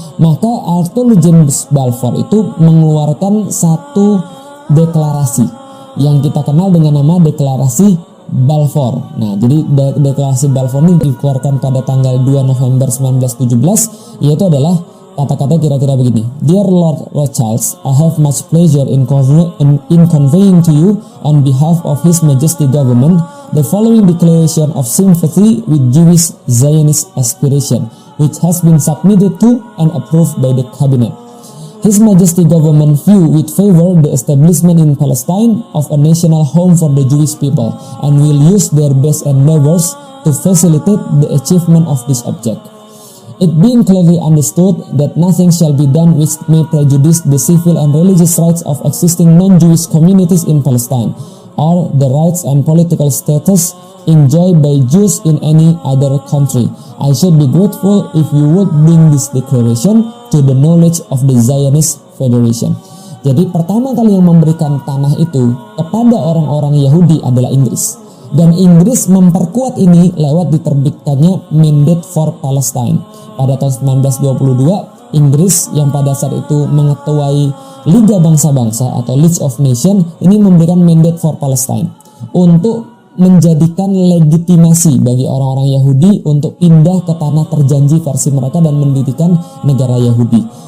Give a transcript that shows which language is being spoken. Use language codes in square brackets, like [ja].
[id] Maka Arthur James Balfour itu mengeluarkan satu deklarasi yang kita kenal dengan nama Deklarasi Balfour. Nah, jadi Deklarasi Balfour ini dikeluarkan pada tanggal 2 November 1917, yaitu adalah kata-kata kira-kira begini. [en] Dear Lord Rothschild, I have much pleasure in conveying to you on behalf of His Majesty Government the following declaration of sympathy with Jewish Zionist aspiration, which has been submitted to and approved by the Cabinet. His Majesty Government view with favor the establishment in Palestine of a national home for the Jewish people and will use their best endeavors to facilitate the achievement of this object. It being clearly understood that nothing shall be done which may prejudice the civil and religious rights of existing non-Jewish communities in Palestine, or the rights and political status enjoyed by Jews in any other country. I should be grateful if you would bring this declaration to the knowledge of the Zionist Federation. [id] Jadi pertama kali yang memberikan tanah itu kepada orang-orang Yahudi adalah Inggris. Dan Inggris memperkuat ini lewat diterbitkannya Mandate for Palestine. Pada tahun 1922, Inggris yang pada saat itu mengetuai Liga Bangsa-Bangsa atau League of Nations ini memberikan Mandate for Palestine untuk menjadikan legitimasi bagi orang-orang Yahudi untuk pindah ke tanah terjanji versi mereka dan mendirikan negara Yahudi.